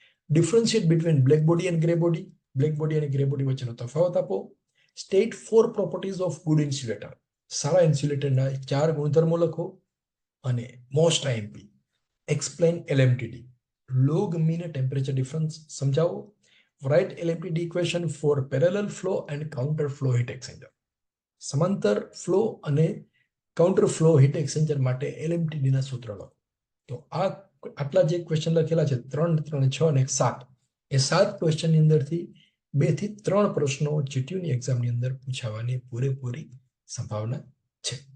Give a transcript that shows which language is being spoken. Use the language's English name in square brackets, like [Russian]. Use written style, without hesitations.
[English] Differentiate between black body and grey body. [Gujarati] Black body અને grey body વચ્ચેનો તફાવત આપો. [English] State 4 properties of good insulator. [Gujarati] સારા ઇન્સ્યુલેટરના 4 ગુણધર્મો લખો. [English] અને most IMP, explain LMTD, log mean temperature difference સમજાવો. write LMTD equation for parallel flow and counter flow heat exchanger. [Gujarati] સમાંતર flow અને કાઉન્ટર ફ્લો હીટ એક્સચેન્જર માટે LMTD ના સૂત્ર લખો. તો આટલા જે ક્વેશ્ચન લખેલા છે 3, 3, 6 અને 7, એ 7 ક્વેશ્ચનની અંદરથી 2 થી 3 પ્રશ્નો જીટીયુની એક્ઝામની અંદર પૂછાવાની પૂરેપૂરી સંભાવના છે.